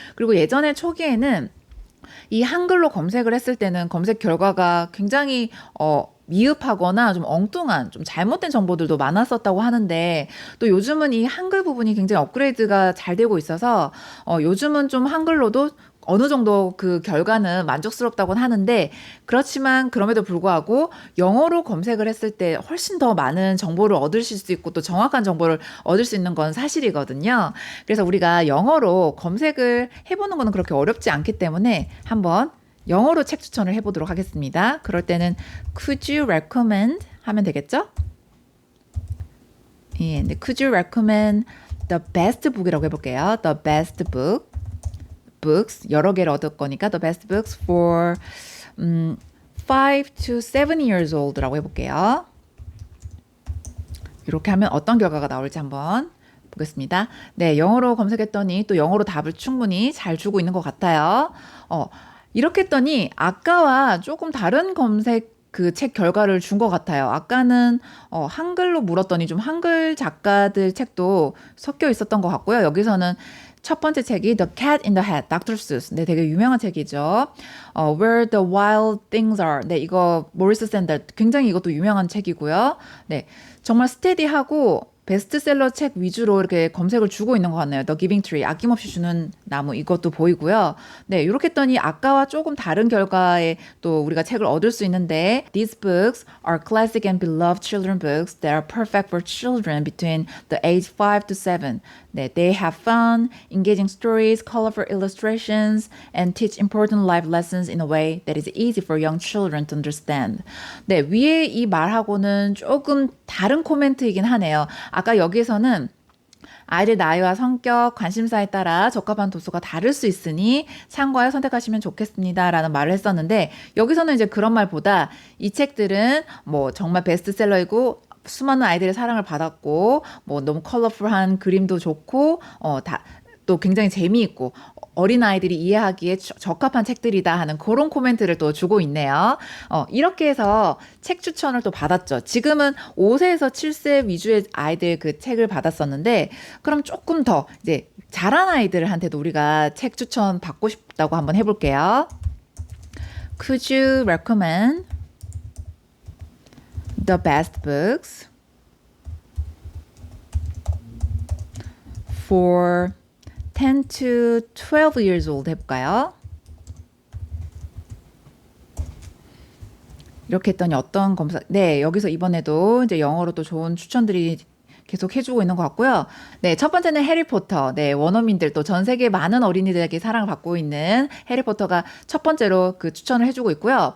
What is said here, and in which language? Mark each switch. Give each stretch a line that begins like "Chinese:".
Korean: 그리고 예전에 초기에는 이 한글로 검색을 했을 때는 검색 결과가 굉장히 미흡하거나 좀 엉뚱한 좀 잘못된 정보들도 많았었다고 하는데 또 요즘은 이 한글 부분이 굉장히 업그레이드가 잘 되고 있어서 요즘은 좀 한글로도 어느 정도 그 결과는 만족스럽다고는 하는데 그렇지만 그럼에도 불구하고 영어로 검색을 했을 때 훨씬 더 많은 정보를 얻으실 수 있고 또 정확한 정보를 얻을 수 있는 건 사실이거든요. 그래서 우리가 영어로 검색을 해보는 거는 그렇게 어렵지 않기 때문에 한번 영어로 책 추천을 해보도록 하겠습니다. 그럴 때는
English: Could you recommend
Korean: 하면 되겠죠? 예, 네,
English: Could you recommend the best book이라고
Korean: 해볼게요.
English: The best book. books
Korean: 여러 개를 얻을 거니까
English: the best books for 5 to 7 years old라고
Korean: 해볼게요. 이렇게 하면 어떤 결과가 나올지 한번 보겠습니다. 네, 영어로 검색했더니 또 영어로 답을 충분히 잘 주고 있는 것 같아요. 이렇게 했더니 아까와 조금 다른 검색 그 책 결과를 준 것 같아요. 아까는 한글로 물었더니 좀 한글 작가들 책도 섞여 있었던 것 같고요. 여기서는 첫 번째 책이 The Cat in the Hat, Dr. Seuss. 네, 되게 유명한 책이죠. Where the Wild Things Are. 네, 이거 모리스 샌델 굉장히 이것도 유명한 책이고요. 네, 정말 스테디하고 베스트셀러 책 위주로 이렇게 검색을 주고 있는 것 같네요. The Giving Tree, 아낌없이 주는 나무, 이것도 보이고요. 네, 이렇게 했더니 아까와 조금 다른 결과에 또 우리가 책을 얻을 수 있는데
English: These books are classic and beloved children books that are perfect for children between the age 5 to 7.
Korean: 네,
English: they have fun, engaging stories, colorful illustrations, and teach important life lessons in a way that is easy for young children to understand.
Korean: 네, 위에 이 말하고는 조금 다른 코멘트이긴 하네요. 아까 여기서는 아이들 나이와 성격, 관심사에 따라 적합한 도서가 다를 수 있으니 참고하여 선택하시면 좋겠습니다. 라는 말을 했었는데 여기서는 이제 그런 말보다 이 책들은 뭐 정말 베스트셀러이고 수많은 아이들의 사랑을 받았고 뭐 너무 컬러풀한 그림도 좋고 또 굉장히 재미있고 어린 아이들이 이해하기에 적합한 책들이다 하는 그런 코멘트를 또 주고 있네요. 이렇게 해서 책 추천을 또 받았죠. 지금은 5세에서 7세 위주의 아이들 그 책을 받았었는데 그럼 조금 더 이제 자란 아이들한테도 우리가 책 추천 받고 싶다고 한번 해볼게요.
English: Could you recommend the best books for 10 to 12 years old
Korean: 해볼까요? 이렇게 했더니 어떤 검사, 네, 여기서 이번에도 이제 영어로 또 좋은 추천들이 계속 해주고 있는 것 같고요. 네, 첫 번째는 해리포터. 네, 원어민들 또 전 세계 많은 어린이들에게 사랑을 받고 있는 해리포터가 첫 번째로 그 추천을 해주고 있고요.